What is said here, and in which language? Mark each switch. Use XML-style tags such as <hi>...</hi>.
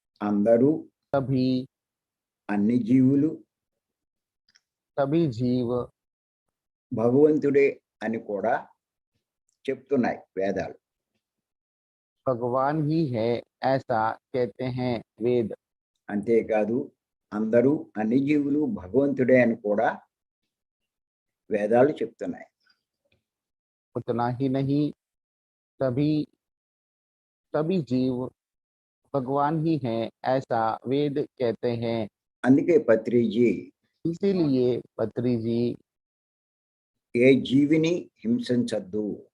<te>అందరూ</te> <hi>सभी</hi> <te>అన్ని జీవులు</te> <hi>सभी जीव</hi> <te>భగవంతుడే అని కూడా చెప్తున్నాయి వేదాలు.</te> <hi>भगवान ही है ऐसा कहते हैं वेद।</hi> <te>అంతేకాదు అందరూ అన్ని జీవులు భగవంతుడే అని కూడా వేదాలు చెప్తున్నాయి.</te> <hi>उतना ही नहीं, सभी सभी जीव भगवान ही हैं, ऐसा वेद कहते हैं।</hi> <te>అందుకే పత్రిజీ</te> <hi>इसीलिए पत्री जी</hi> <te>ఏ జీవిని హింసించద్దు,</te>